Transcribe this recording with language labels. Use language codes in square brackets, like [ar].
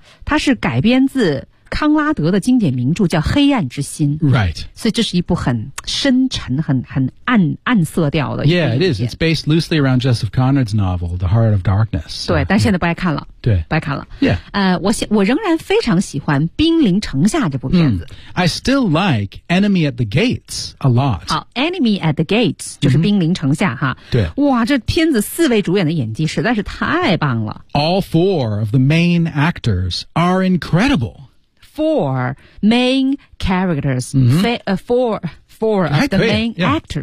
[zh] 它是改编自康拉德的经典名著叫《黑暗之心》。 [en] Right. [zh] 所以这是一部很深沉、很暗色调的。 [en] Yeah, it is. It's based loosely around Joseph Conrad's novel, The Heart of Darkness. [zh] 对，但现在不爱看了。对，不爱看了。 [en] Yeah. [zh] 我仍然非常喜欢《兵临城下》这部片子。 [en] I still like Enemy at the Gates a lot. [zh] 好 ，Enemy at the Gates 就是《兵临城下》哈。对。哇，这片子四位主演的演技实在是太棒了。 [en] All four of the main actors are incredible. Four main characters,、four of the main actors.